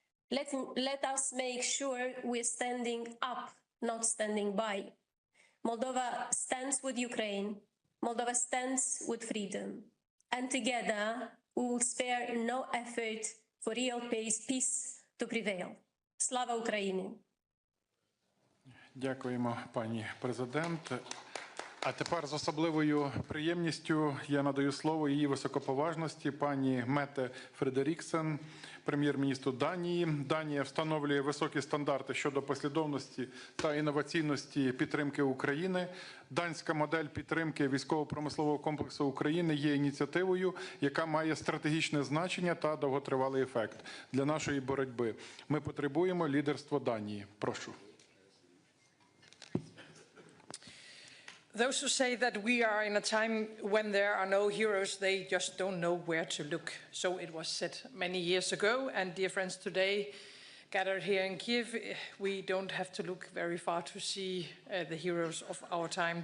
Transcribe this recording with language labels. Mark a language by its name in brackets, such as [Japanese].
[English] Let us make sure we're standing up, not standing by. Moldova stands with Ukraine, Moldova stands with freedom, and together we will spare no effort for real peace to prevail. [Ukrainian] Slava Ukraini! Дякуємо, пані президент. А тепер з особливою приємністю я надаю слово її високоповажності пані Мете Фредеріксен, прем'єр-міністру Данії. Данія встановлює високі стандарти щодо послідовності та інноваційності підтримки України. Данська модель підтримки військово-промислового комплексу України є ініціативою, яка має стратегічне значення та довготривалий ефект для нашої боротьби. Ми потребуємо лідерства Данії. Прошу. [English] Those who say that we are in a time when there are no heroes, they just don't know where to look. So it was said many years ago, and dear friends, today gathered here in Kiev, we don't have to look very far to see the heroes of our time.